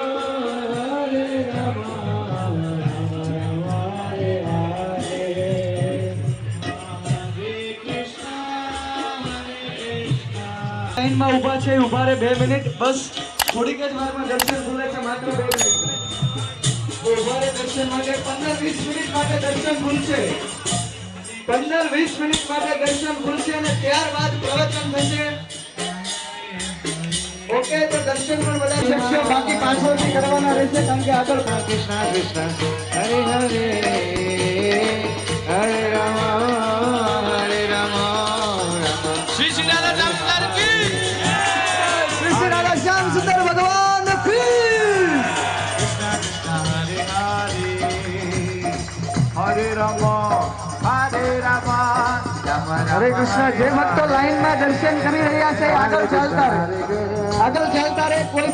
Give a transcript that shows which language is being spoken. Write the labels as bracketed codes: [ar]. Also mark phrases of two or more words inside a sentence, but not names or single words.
[sa] Rama Rama, Hare Hare. [gu] લાઈન માં ઊભા છે, ઊભા રહે 2 મિનિટ બસ. થોડીક જ વારમાં દર્શન ખુલે છે, માત્ર 2 મિનિટ ઊભા રહે દર્શન માટે. 15-20 મિનિટ માટે દર્શન ખુલશે, 15-20 મિનિટ માટે દર્શન ખુલશે અને ત્યારબાદ પ્રવચન થશે. ઓકે, તો દર્શન પણ બધા શકશો, બાકી પાછળથી કરવાના રહેશે કારણ કે આગળ [sa] Krishna Krishna, Hare Hare, Hare Rama, Rama. [hi] श्री श्री राधा श्याम सुंदर की, [gu] શ્રી શ્રી રાધા શ્યામ સુંદર ભગવાન કી. [sa] Krishna Krishna, Hare Hare, Hare Rama, Rama, [gu] હરે કૃષ્ણ. જે ભક્તો લાઈનમાં દર્શન કરી રહ્યા છે આગળ ચાલતા રહે, આગળ ચાલતા રહે.